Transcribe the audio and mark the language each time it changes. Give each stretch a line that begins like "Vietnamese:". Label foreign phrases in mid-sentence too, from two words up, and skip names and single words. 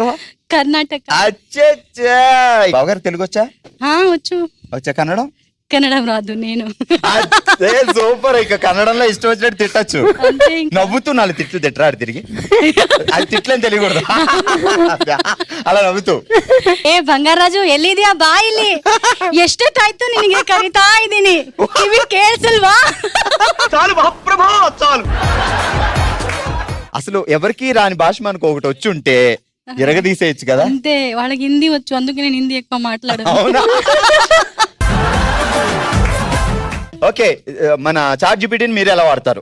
Telugu: కర్ణాటక. అచ్చా. బావగారు తెలుగు వచ్చా? వచ్చు. వచ్చా కన్నడం? కన్నడం రాదు. నేను సూపర్. ఇక కన్నడంలో ఇష్టం వచ్చినట్టు తిట్టచ్చు. నవ్వుతూ 4 తిట్లు తిట్టరాడు తిరిగి. అది తిట్లని తెలియకూడదు. అలా నవ్వుతూ
Kannada: ಏ ಬಂಗಾರಾಜು ಎಲ್ಲಿದ್ಯಾ ಬಾ ಇಲ್ಲಿ ಎಷ್ಟೊತ್ತಾಯ್ತು ನಿನಗೆ ಕರಿತಾ ಇದ್ದೀನಿ ಕಿವಿ ಕೇಳಿಸಲ್ವಾ
Telugu: చాలు మహాప్రభు చాలు. అసలు ఎవరికి రాని భాష మనకు ఒకటి వచ్చి ఉంటే ఎరగదీసేయచ్చు కదా. అంతే. వాళ్ళకి హిందీ వచ్చు, అందుకే నేను హిందీ ఎక్కువ మాట్లాడను. అవునా? ఓకే, మన చాట్ జీపీటీని మీరు ఎలా వాడతారు?